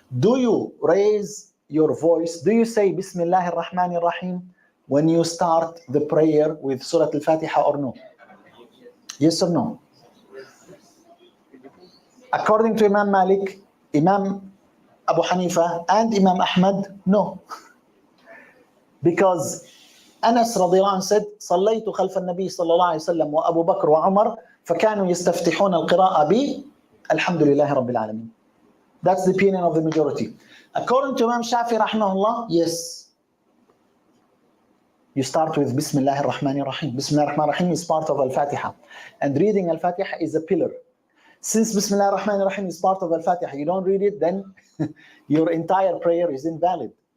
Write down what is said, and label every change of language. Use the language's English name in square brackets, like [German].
[English] Do you raise your voice? Do you say Bismillah ar-Rahman ar-Rahim when you start the prayer with Surah Al-Fatiha or no? Yes or no? According to Imam Malik, Imam Abu Hanifa and Imam Ahmad, no. Because Anas radiallahu anhu said, [Arabic] صليت خلف النبي صلى الله عليه وسلم وأبو بكر وعمر فكانوا يستفتحون القراءة بي الحمد لله رب العالمين. [English] That's the opinion of the majority. According to Imam Shafi rahimahullah, yes. You start with Bismillah ar-Rahman ar-Rahim. Bismillah ar-Rahman ar-Rahim is part of Al-Fatiha. And reading Al-Fatiha is a pillar. Since Bismillah ar-Rahman ar-Rahim is part of Al-Fatiha, you don't read it, then your entire prayer is invalid.